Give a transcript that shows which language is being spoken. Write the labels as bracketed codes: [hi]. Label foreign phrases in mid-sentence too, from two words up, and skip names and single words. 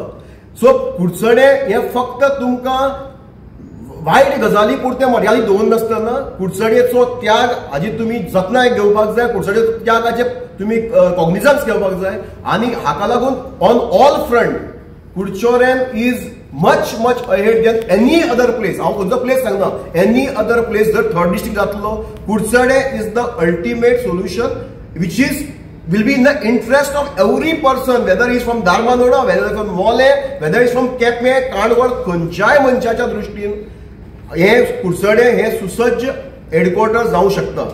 [kok] सो कुडचडे हे फक्त तुमकां वायट गजाली पुरते मर्यादीत दवरून नासतना कुडचडेचो त्याग हाजी तुमी जतनाय घेवपाक जाय. कुडचडेचो त्यागाचे तुमी कॉग्निझन्स घेवपाक जाय. आनी हाका लागून [en] on all front Kudchorem is much ahead than any other place. [kok] हांव खंयचो प्लेस सांगना, [en] any other place. [kok] जर 3rd डिस्ट्रिक्ट जातलो, [en] Kudchade is the ultimate solution which is will be in the interest of every person, whether he is from Dharmanoda, whether he is from Mole, whether he is from Kepe, [kok] काणकोण, खंयच्याय मनशाच्या दृष्टीन हे कुडचडे हे सुसज्ज हेडक्वार्टर जावं शकता.